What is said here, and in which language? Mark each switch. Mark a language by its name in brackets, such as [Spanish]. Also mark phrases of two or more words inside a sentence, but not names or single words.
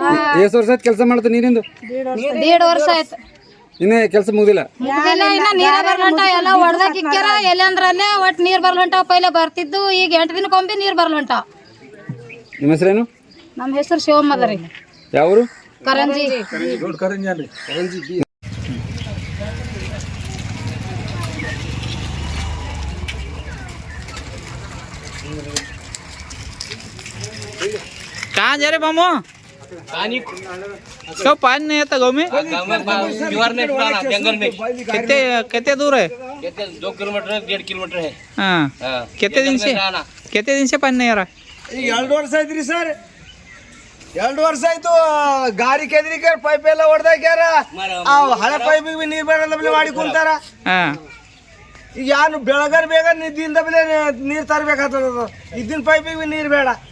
[Kannada] ಎಷ್ಟು ವರ್ಷ ಆಯ್ತು ಕೆಲಸ ಮಾಡ್ತಾ ನೀರಿಂದು? 1.5 ವರ್ಷ ಆಯ್ತು. ಇನ್ನ ಕೆಲಸ ಮುಗಿದಿಲ್ಲ? ಇನ್ನ ನೀರೇ ಬರ್ಲಂಟಾವ. ಎಲ್ಲ ಹೊಡ್ದ ಕಿಕ್ಕ್ಯಾರ ಎಲ್ಲಂದ್ರಲ್ಲೇ ಒಟ್ಟು ನೀರ್ ಬರ್ಲಂಟಾವ. ಪೈಲೆ ಬರ್ತಿದ್ದು, ಈಗ 8 ದಿನಕ್ಕೊಮ್ಮೆ ನೀರ್ ಬರ್ಲಂಟಾವ. ನಿಮ್ಮ ಹೆಸರೇನು? ನಮ್ಮ ಹೆಸರು ಶಿವಮ್ಮ ಅದ ರೀ. ಯಾವರು? ಕರಂಜಿ. [Hindi] कहाँ जा रहे मामू? क्यों पानी नहीं आता गाँव में? जंगल में कितने दूर है? 2 किलोमीटर 1.5 किलोमीटर है. हाँ, कितने दिन से पानी नहीं आ रहा? [Kannada] 2 ವರ್ಷ ಆಯ್ತ್ರಿ ಸರ್. 2 ವರ್ಷ ಆಯ್ತು. ಗಾರಿ ಕೆದ್ರಿ ಪೈಪ್ ಎಲ್ಲ ಹೊಡೆದಾಕ್ಯಾರ. ಹಳೆ ಪೈಪಿಗೆ ನೀರು ಬರಲ್ಲ ಬಲೆ ಮಾಡಿ ಕುಂತಾರ. ಈಗ ಯಾನು ಬೆಳಗಾರ ಬೇಗ ನಿದ್ದಿಂದ ಬಲೆ ನೀರು ತರಬೇಕಾಗ್ತದ. ಇದ್ದಿನ ಪೈಪಿಗೆ ನೀರು ಬೇಡ.